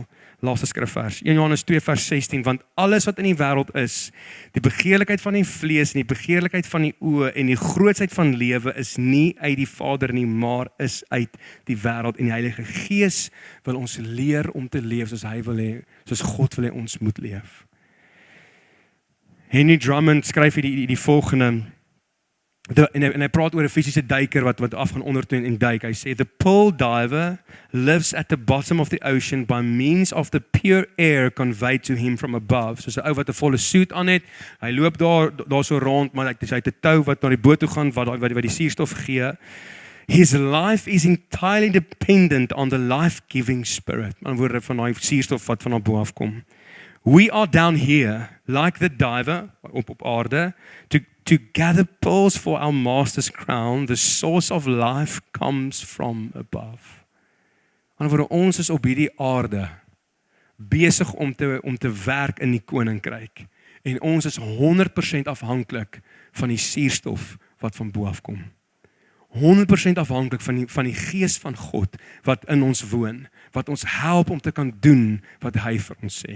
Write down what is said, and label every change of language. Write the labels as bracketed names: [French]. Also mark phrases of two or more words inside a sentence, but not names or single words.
[Afrikaans] Laaste skrifvers, 1 Johannes 2 vers 16, want alles wat in die wêreld is, die begeerlikheid van die vlees en die begeerlikheid van die oë en die grootsheid van lewe is nie uit die Vader nie, maar is uit die wêreld. En die Heilige Gees wil ons leer om te leef soos hy wil hê, soos God wil hê ons moet leef. Henry Drummond skryf die volgende, en hy praat oor 'n fisiese duiker wat afgaan ondertoe en duik. Hy sê, [English] the pearl diver lives at the bottom of the ocean by means of the pure air conveyed to him from above. [Afrikaans] So 'n ou wat 'n volle suit aan het, hy loop daar so rond, maar hy het 'n tou wat na die boot toe gaan, wat die suurstof gee. [English] His life is entirely dependent on the life-giving spirit. [Afrikaans] Met ander woorde van daai suurstof wat van bo af kom. [English] We are down here, like the diver, [Afrikaans] op aarde, [English] to gather pearls for our master's crown. The source of life comes from above. [Afrikaans] En ons is op hierdie aarde besig om te werk in die koninkryk. En ons is 100% afhanklik van die suurstof wat van bo af kom. 100% afhanklik van die Gees van God wat in ons woon, wat ons help om te kan doen wat hy vir ons sê.